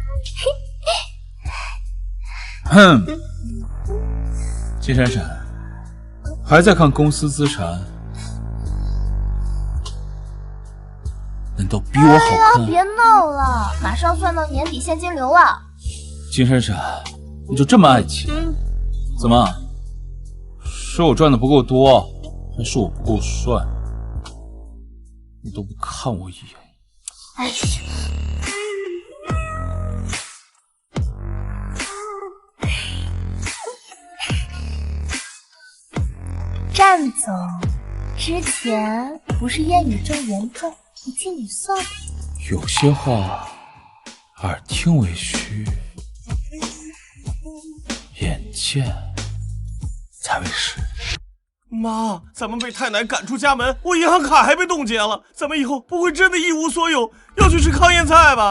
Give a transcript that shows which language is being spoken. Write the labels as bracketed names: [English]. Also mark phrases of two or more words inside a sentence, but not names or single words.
[Chinese] 哼，金閃閃，還在看公司資產？難道比我好看？別鬧了，馬上算到年底現金流啊！金閃閃，你就這麼愛錢？ 怎么？是我赚的不夠多，還是我不夠帥？你都不看我一眼。哎呀！战总之前不是烟雨正严重，你替你算了。有些話耳聽為虛，眼見才為實。媽，咱們被太奶趕出家門，我銀行卡還被凍結了，咱們以後不會真的一無所有，要去吃糠咽菜吧？